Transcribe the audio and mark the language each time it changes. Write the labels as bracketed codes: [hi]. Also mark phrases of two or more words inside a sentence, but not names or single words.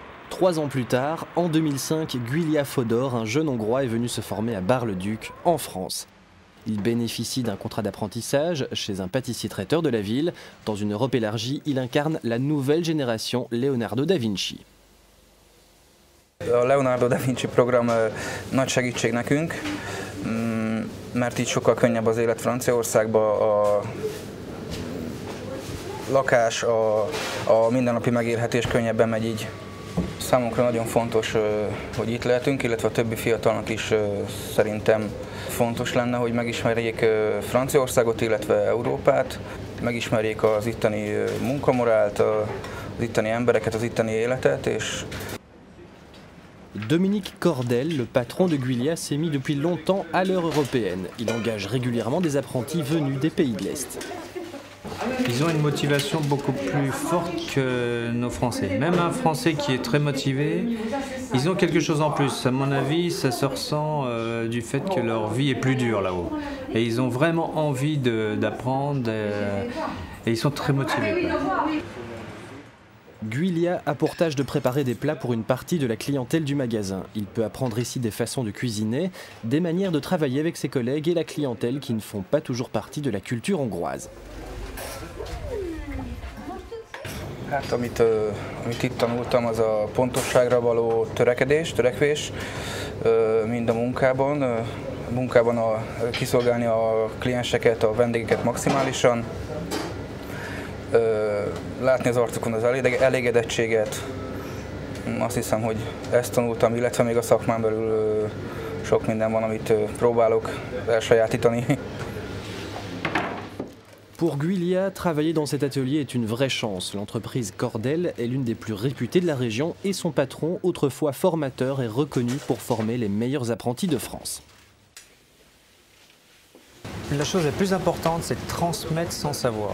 [fr] 3 ans plus tard, en 2005, Guilia Fodor, un jeune Hongrois, est venu se former à Bar-le-Duc, en France. Il bénéficie d'un contrat d'apprentissage chez un pâtissier-traiteur de la ville. Dans une Europe élargie, il incarne la nouvelle génération Leonardo da Vinci. [hu] A Leonardo da Vinci program nagy segítség nekünk, mert így sokkal könnyebb az élet Franciaországban, a lakás, a mindennapi megélhetés könnyebben megy így. Számunkra nagyon fontos, hogy itt lehetünk, illetve a többi fiatalnak is szerintem fontos lenne, hogy megismerjék Franciaországot, illetve Európát, megismerjék az itteni munkamorált, az itteni embereket, az itteni életet, és [fr] Dominique Cordel, le patron de Guilia, s'est mis depuis longtemps à l'heure européenne. Il engage régulièrement des apprentis venus des pays de l'Est. Ils ont une motivation beaucoup plus forte que nos Français. Même un Français qui est très motivé, ils ont quelque chose en plus. À mon avis, ça se ressent du fait que leur vie est plus dure là-haut. Et ils ont vraiment envie d'apprendre et ils sont très motivés. Guilia a pour tâche de préparer des plats pour une partie de la clientèle du magasin. Il peut apprendre ici des façons de cuisiner, des manières de travailler avec ses collègues et la clientèle qui ne font pas toujours partie de la culture hongroise. [hu] Hát, amit itt tanultam, az a pontosságra való törekvés, mind a munkában kiszolgálni a klienseket, a vendégeket maximálisan, látni az arcukon az elégedettséget. Azt hiszem, hogy ezt tanultam, illetve még a szakmán belül sok minden van, amit próbálok elsajátítani. [fr] Pour Guilia, travailler dans cet atelier est une vraie chance. L'entreprise Cordel est l'une des plus réputées de la région et son patron, autrefois formateur, est reconnu pour former les meilleurs apprentis de France. La chose la plus importante, c'est de transmettre son savoir.